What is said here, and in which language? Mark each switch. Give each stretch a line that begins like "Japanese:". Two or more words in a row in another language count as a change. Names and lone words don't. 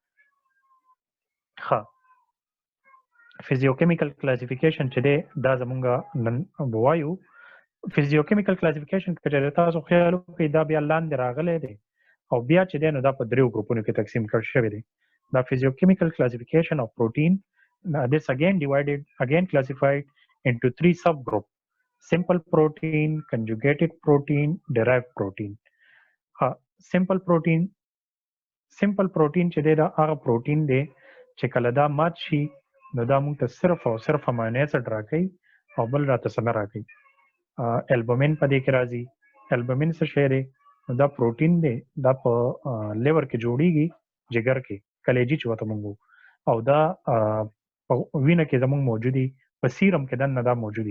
Pashto: ښه
English: physiochemical classification
Pashto: چې دی دا زمونږه نن وایو.
English: physiochemical classification
Pashto: که چېرې تاسو خیال وکړئ دا بیا لاندې راغلی دی او بیا چې دی نو دا په دریو ګروپونو کې تقسیم کړل شوی دی.
English: دا physiochemical classification of protein, this again classified into 3 subgroups: simple protein, conjugated protein, derived protein. simple protein
Pashto: چې دی دا هغه پروټین دی چې کله دا مات شي نو دا موږ ته صرف او صرف
English: amino acid
Pashto: راکوي او بل راته څه نه راکوي. البومین په دې کې راځي. البومین څه شی دی؟ نو دا پروټین دی دا په لیور کې جوړیږي جګر کې کلیجی چې ورته موږ او دا په وینه کې زموږ موجودي په سیرم کې دننه دا موجودي.